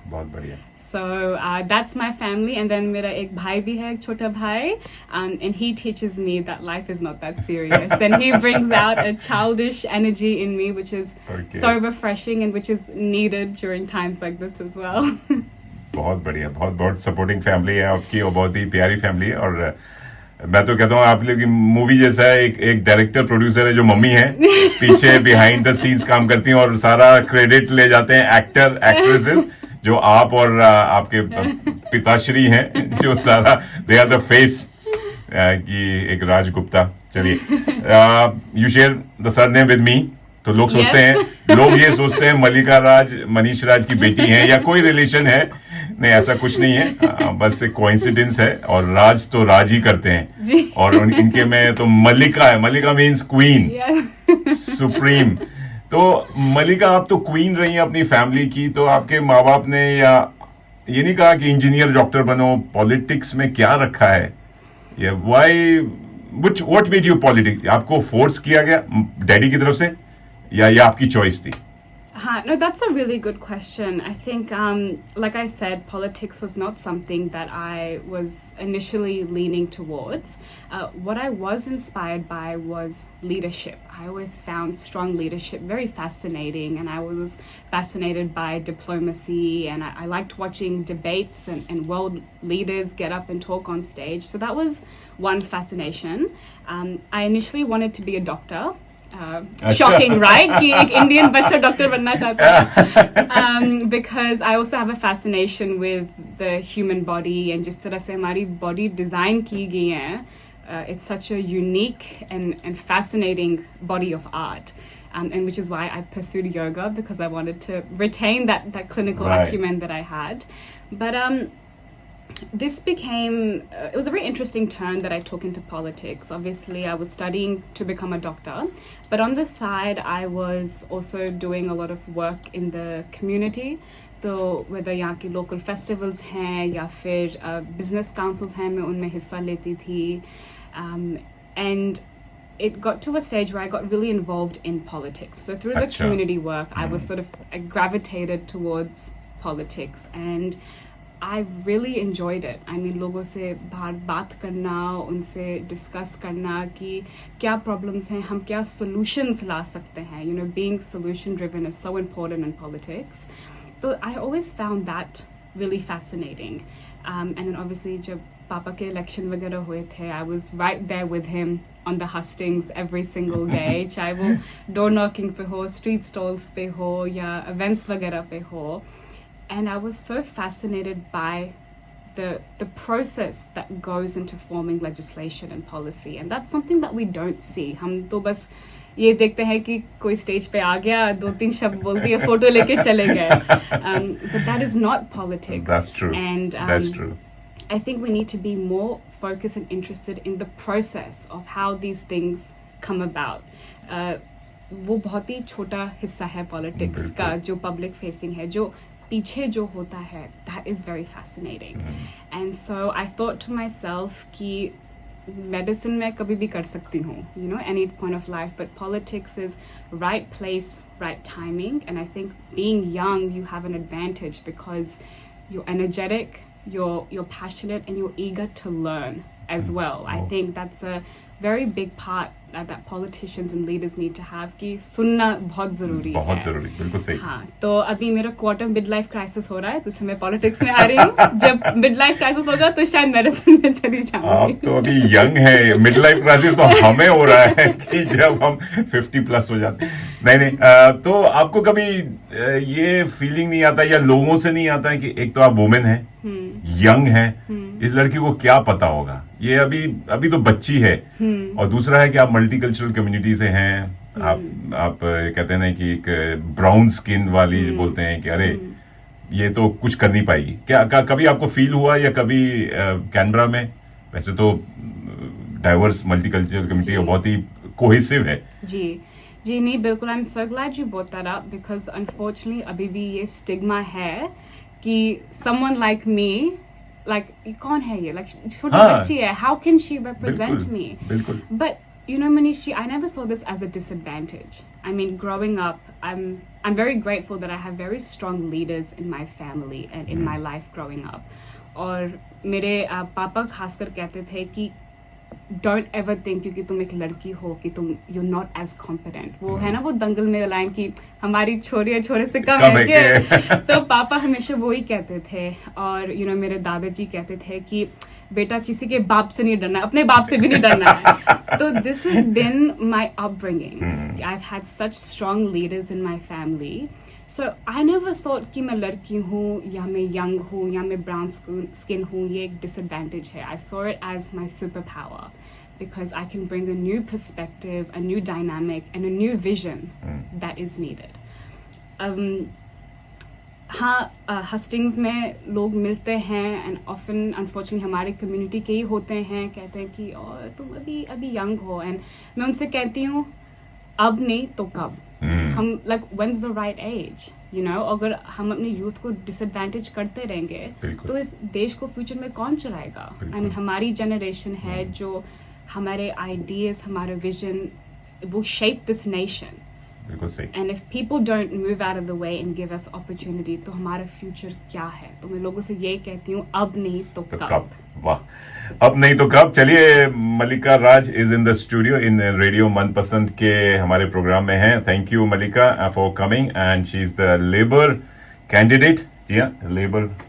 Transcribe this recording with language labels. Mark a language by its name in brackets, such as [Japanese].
[Hindi] बहुत बढ़िया. [English] So that's my family, and then [Hindi] मेरा एक भाई भी है, एक छोटा भाई, [English] and he teaches me that life is not that serious, and he brings out a childish energy in me, which is Okay. so refreshing and which is needed during times like this as well. [Hindi] बहुत बढ़िया, बहुत बहुत supporting family है आपकी और बहुत ही प्यारी family है. और मैं तो कहता हूँ आप लोग की मूवी जैसा है. एक डायरेक्टर प्रोड्यूसर है जो मम्मी है, पीछे [English] behind the scenes [Hindi] काम करती हैं और सारा क्रेडिट ले जाते हैं एक्टर एक्ट्रेसेस, जो आप और आपके पिताश्री हैं, जो सारा [English] they are the face [Hindi] की एक राज गुप्ता. चलिए, [English] You share the surname with me. [Hindi] तो लोग सोचते हैं, लोग ये सोचते हैं मल्लिका राज मनीष राज की बेटी हैं या कोई रिलेशन है. नहीं, ऐसा कुछ नहीं है, बस एक कोइंसिडेंस है. और राज तो राज ही करते हैं, और इनके में तो मल्लिका है. मल्लिका [English] means queen, [Hindi] सुप्रीम. तो मल्लिका, आप तो क्वीन रही हैं अपनी फैमिली की. तो आपके माँ बाप ने या ये नहीं कहा कि इंजीनियर डॉक्टर बनो, पॉलिटिक्स में क्या रखा है? [English] या why, what made you politics? [Hindi] आपको फोर्स किया गया डैडी की तरफ से या ये आपकी चॉइस थी? [English] No, that's a really good question. I think, like I said, politics was not something that I was initially leaning towards. What I was inspired by was leadership. I always found strong leadership very fascinating, and I was fascinated by diplomacy, and I liked watching debates and world leaders get up and talk on stage. So that was one fascination. I initially wanted to be a doctor. Shocking, right? [Hindi] कि एक Indian बच्चा doctor बनना चाहता है. [English] Because I also have a fascination with the human body, and [Hindi] जिस तरह से हमारी body design की गई है, [English] it's such a unique and fascinating body of art. And which is why I pursued yoga, because I wanted to retain that clinical acumen that I had. But this became, it was a very interesting turn that I took into politics. Obviously, I was studying to become a doctor, but on the side, I was also doing a lot of work in the community. [Hindi] So whether यहाँ की local festivals हैं या फिर business councils हैं, मैं उनमें हिस्सा लेती थी. [English] And it got to a stage where I got really involved in politics. So through the community work, I gravitated towards politics, and I really enjoyed it. [Hindi] I mean, लोगों से बात करना, उनसे discuss करना कि क्या problems हैं, हम क्या solutions ला सकते हैं. [English] You know, being solution driven is so important in politics. So I always found that really fascinating. And then obviously [Hindi] जब पापा के election वगैरह हुए थे, [English] I was right there with him on the hustings every single day. [Hindi] चाहे वो door knocking पे हो, street stalls पे हो या events वगैरह पे हो. [English] And I was so fascinated by the process that goes into forming legislation and policy. And that's something that we don't see. [Hindi] हम तो बस ये देखते हैं कि कोई स्टेज पे आ गया, 2-3 शब्द बोल दिए, फोटो लेके चले गए. [English] But that is not politics. That's true. And that's true. I think we need to be more focused and interested in the process of how these things come about. [Hindi] वो बहुत ही छोटा हिस्सा है पॉलिटिक्स का, जो पब्लिक फेसिंग है, जो पीछे जो होता है, [English] that is very fascinating. And so I thought to myself [Hindi] कि medicine मैं कभी भी कर सकती हूँ, [English] you know, any point of life, but politics is right place, right timing. And I think being young, you have an advantage because you're energetic, you're passionate, and you're eager to learn as well. I think that's a very big part that politicians and leaders need to have, [Hindi] कि सुनना बहुत ज़रूरी है. बहुत ज़रूरी, बिल्कुल सही. हाँ, तो अभी मेरा क्वार्टर मिड लाइफ क्राइसिस हो रहा है, तो इसमें मैं पॉलिटिक्स में आ रही हूँ. जब मिड लाइफ क्राइसिस होगा तो शायद मेडिसिन में चली जाऊंगी. आप तो अभी यंग है, मिड लाइफ क्राइसिस तो हमें हो रहा है कि जब हम 50 प्लस हो जाते हैं. नहीं, तो आपको कभी ये फीलिंग नहीं आता या लोगों से नहीं आता है कि एक तो आप वुमेन है, यंग है, इस लड़की को क्या पता होगा, ये अभी तो बच्ची है, और दूसरा है कि आप मल्टीकल्चरल कम्युनिटी से हैं, आप कहते हैं ना कि एक ब्राउन स्किन वाली बोलते हैं कि अरे ये तो कुछ कर नहीं पाएगी. क्या कभी आपको फील हुआ, या कभी कैनबरा में वैसे तो डाइवर्स मल्टीकल्चरल कम्युनिटी बहुत ही कोहेसिव है. जी नहीं, बिल्कुल. [English] I am so glad you brought that up, because unfortunately [Hindi] अभी भी ये स्टिग्मा है कि [English] someone like me [Hindi] like कौन है ये, like छोटी हाँ, बच्ची है, [English] how can she represent [Hindi] बिल्कुल, [English] me? [Hindi] बिल्कुल. [English] But you know, Manishi, I never saw this as a disadvantage. I mean, growing up, I'm very grateful that I have very strong leaders in my family and in my life growing up. [Hindi] और मेरे पापा खासकर कहते थे कि [English] don't ever think [Hindi] क्योंकि तुम एक लड़की हो कि तुम [English] You not as competent. [Hindi] वो है ना वो दंगल में लाइन की हमारी छोरी छोरे से कम है के. तो पापा हमेशा वो ही कहते थे. और यू नो मेरे दादाजी कहते थे कि बेटा किसी के बाप से नहीं डरना, अपने बाप से भी नहीं डरना है. [English] तो this has been my upbringing. I have had such strong leaders in my family. So I never thought [Hindi] कि मैं लड़की हूँ या मैं young हूँ या मैं brown skin हूँ ये एक disadvantage है. [English] I saw it as my superpower because I can bring a new perspective, a new dynamic and a new vision that is needed. [Hindi] हाँ, हस्टिंग्स में लोग मिलते हैं [English] and often unfortunately [Hindi] हमारे community के ही होते हैं, कहते हैं कि तुम अभी young हो. and मैं उनसे कहती हूँ अब नहीं तो कब. [English] हम like when's the right age, you know? [Hindi] अगर हम अपने यूथ को डिसएडवांटेज करते रहेंगे तो इस देश को फ्यूचर में कौन चलाएगा? आई मीन हमारी जनरेशन है जो हमारे आइडियाज, हमारा vision [English] will shape this nation. [Hindi] बिल्कुल सही. [English] And if people don't move out of the way and give us opportunity, [Hindi] तो हमारा फ्यूचर क्या है? तो मैं लोगों से ये कहती हूँ अब नहीं तो कब. वाह, अब नहीं तो कब. चलिए, मलिका राज [English] is in the studio [Hindi] in radio मनपसंद के हमारे प्रोग्राम में है. [English] Thank you Malika for coming and she is the Labour candidate. [Hindi] जी हाँ, लेबर.